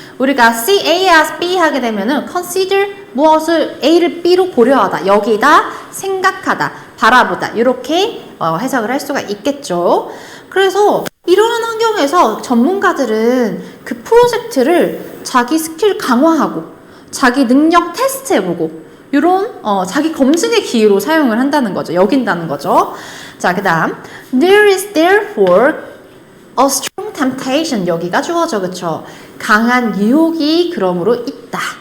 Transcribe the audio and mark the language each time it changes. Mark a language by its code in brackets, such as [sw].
[ko] 우리가 C, A as B 하게 되면은 consider 무엇을 A를 B로 고려하다, 여기다 생각하다, 바라보다, 이렇게 해석을 할 수가 있겠죠. 그래서 이러한 환경에서 전문가들은 그 프로젝트를 자기 스킬 강화하고 자기 능력 테스트해보고 이런 자기 검증의 기회로 사용을 한다는 거죠. 여긴다는 거죠. [en] 자, [ko] 그 다음 [en] There is therefore a strong temptation. [ko] 여기가 주어져, 그쵸? 강한 유혹이 그러므로 있다.